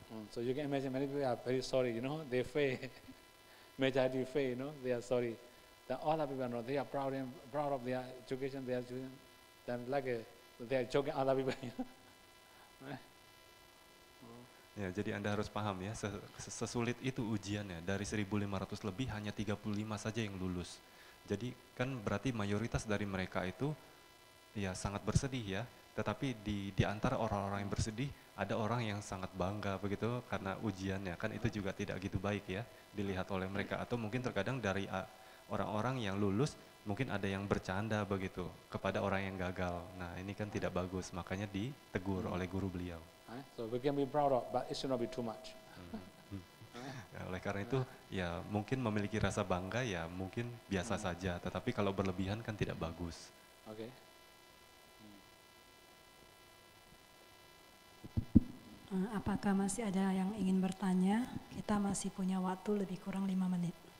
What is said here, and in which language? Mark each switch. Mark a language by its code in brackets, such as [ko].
[en] so you can imagine many people are very sorry, you know, they fail. Majority fail, you know, they are sorry. The other people know they are proud of their education, they are doing, then like they are joking other people, you know. Right? [id] Ya, jadi Anda harus paham ya, sesulit itu ujiannya. Dari 1.500 lebih hanya 35 saja yang lulus. Jadi kan berarti mayoritas dari mereka itu ya sangat bersedih ya. Tetapi di antara orang-orang yang bersedih ada orang yang sangat bangga begitu karena ujiannya. Kan itu juga tidak gitu baik ya dilihat oleh mereka. Atau mungkin terkadang dari orang-orang yang lulus mungkin ada yang bercanda begitu kepada orang yang gagal. Nah, ini kan tidak bagus, makanya ditegur oleh guru beliau. [en] So we can be proud of, but it should not be too much. [id] Ya, oleh karena itu ya mungkin memiliki rasa bangga ya mungkin biasa saja, tetapi kalau berlebihan kan tidak bagus. [en] Okay. [id] Apakah masih ada yang ingin bertanya? Kita masih punya waktu lebih kurang 5 menit.